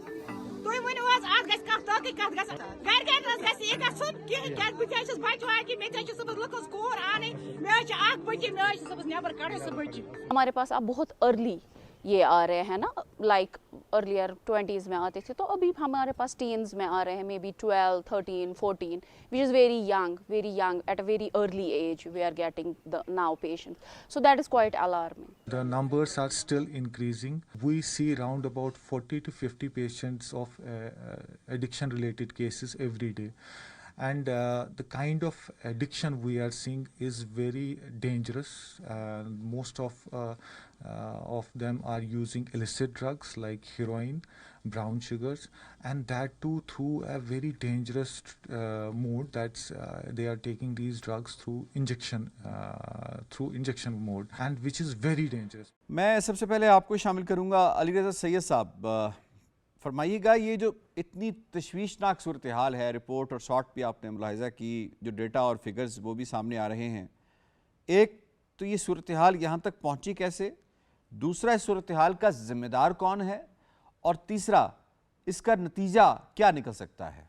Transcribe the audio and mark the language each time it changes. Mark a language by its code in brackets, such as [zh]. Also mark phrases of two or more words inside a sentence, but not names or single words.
[ks] تُہۍ ؤنِو حظ اتھ گژھِ کانٛہہ تحقیق کتھ گژھِ گرِ گرِ حظ گژھِ یہِ گژھُن کِہیٖنۍ کیٛازِ بہٕ تہِ حظ چھس بچہِ واجہِ مےٚ تہِ حظ چھِ صبحس لٔکٕس کوٗر انٕنۍ مےٚ حظ چھِ اکھ بٔچی مےٚ حظ چھِ صبحس نٮ۪بر کڑٕنۍ سۄ بٔچی. [ur] ہمارے پاس اب بہت ارلی یہ آ رہے ہیں نا, [en] like earlier [ur] 20s میں آتے تھے, تو ابھی ہمارے پاس ٹینز میں آ رہے ہیں, [en] may be 12, 13, 14, which is very young, at a very early age we are getting the now patients. So that is quite alarming. The numbers are still increasing. We see around about 40 to 50 patients of addiction related cases every day. And the kind of addiction we are seeing is very dangerous. Most of them are using illicit drugs like heroin, brown sugars, and that too through a very dangerous mode. That's they are taking these drugs through injection mode, and which is very dangerous. [ur] میں سب سے پہلے آپ کو شامل کروں گا علی رضا سید صاحب. فرمائیے گا, یہ جو اتنی تشویشناک صورتحال ہے, رپورٹ اور شارٹ بھی آپ نے ملاحظہ کی, جو ڈیٹا اور فگرز وہ بھی سامنے آ رہے ہیں. ایک تو یہ صورتحال یہاں تک پہنچی کیسے, دوسرا اس صورتحال کا ذمہ دار کون ہے, اور تیسرا اس کا نتیجہ کیا نکل سکتا ہے؟